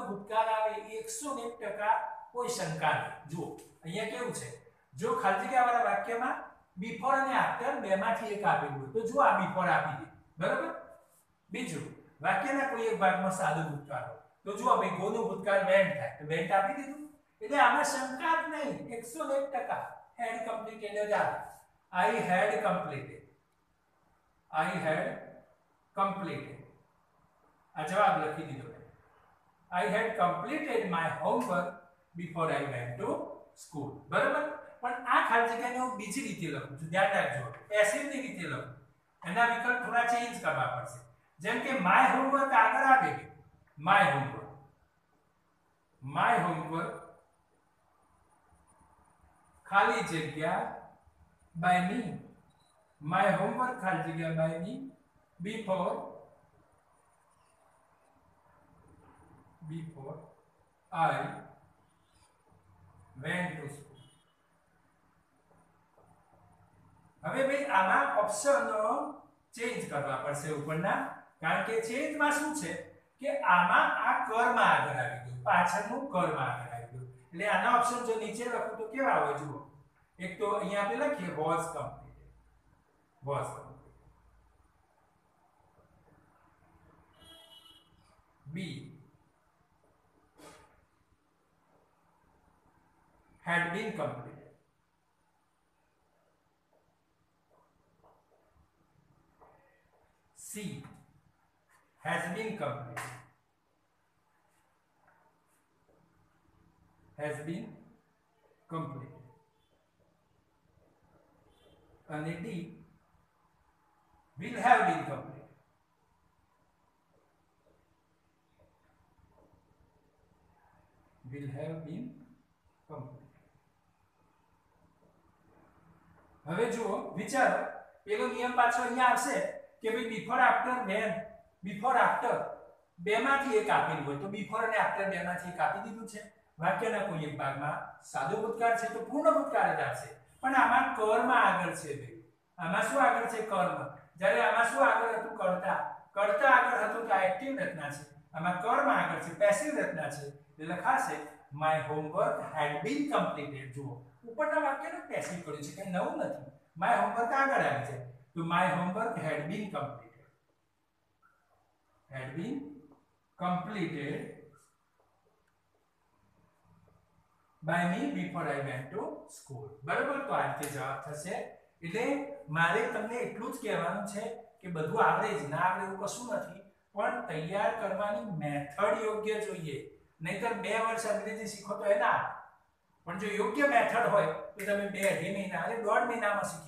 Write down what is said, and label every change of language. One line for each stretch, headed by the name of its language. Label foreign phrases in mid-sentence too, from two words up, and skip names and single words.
Gujarati: ભૂતકાળ આવે 101% કોઈ શંકા નહીં જુઓ અહીંયા કેવું છે જો ખાલી જગ્યાવાળા વાક્યમાં બિફોર અને આફ્ટર બેમાંથી એક આપેલું હોય તો જો આ બિફોર આપી દે બરાબર બીજું વાક્યના કોઈ એક ભાગમાં સાદો ભૂતકાળ હોય તો જો ભાઈ ગોનું ભૂતકાળ વેન્ટ થાય તો વેન્ટ આપી દીધું એટલે આમાં શંકા જ નહીં 101%
English: had completed
Gujarati: જ આવે
English: I had completed
Gujarati: આ જવાબ લખી દીધો
English: I had completed my homework before I went to school
Gujarati: બરાબર પણ આ ખાલી જગ્યાને હું બીજી રીતે લખું છું ધ્યાન રાખજો પેસિવની રીતે લખું એના વિકલ્પ થોડા ચેન્જ કરવા પડશે જેમ કે
English: my homework
Gujarati: આગળ આવે છે
English: my homework
Gujarati: ખાલી જગ્યા
English: by me my homework
Gujarati: ખાલી જગ્યા
English: by me before I went to school
Gujarati: હવે ભાઈ આમાં ઓપ્શન ચેન્જ કરવા પડશે ઉપરના કારણ કે ચેન્જમાં શું છે કે આમાં આ કર્મ આગળ આવી ગયું પાછળનું કર્મ આગળ આવી ગયું એટલે આના ઓપ્શન જો નીચે લખું તો કેવા હોય જુઓ એક તો અહીંયા આપણે લખીએ
English: was completed B had been completed C has been completed and D will have been completed
Gujarati: હવે જુઓ વિચારો પેલો નિયમ પાછો અહીંયા આવશે કે ભાઈ બિફોર આફ્ટર બેમાંથી એક આપેલું હોય તો બિફોર અને આફ્ટર બેમાંથી એક આપી દીધું છે વાક્યના કોઈ એક ભાગમાં સાદો ભૂતકાળ છે તો પૂર્ણ ભૂતકાળ જ આવશે પણ આમાં કર્મ આગળ છે ભાઈ આમાં શું આગળ છે કર્મ જ્યારે આમાં શું આગળ હતું કર્તા આગળ હતું તો આ એક્ટિવ રચના છે આમાં કર્મ આગળ છે પેસિવ રચના છે એટલે લખાશે
English: my homework had been completed
Gujarati: જુઓ ઉપરના વાક્યને પેસિવ કર્યું છે કંઈ નવું નથી
English: my homework
Gujarati: આગળ આવી છે તો
English: my homework had been completed by me before I went to school
Gujarati: બરાબર તો આ રીતે જવાબ થશે એટલે મારે તમને એટલું જ કહેવાનું છે કે બધું આવડે જ ના આવડે એવું કશું નથી પણ તૈયાર કરવાની મેથડ યોગ્ય જોઈએ નહીતર 2 વર્ષ અંગ્રેજી શીખો તો એના પણ જો યોગ્ય મેથડ હોય તો તમે 2-2.5 મહિના અને 1.5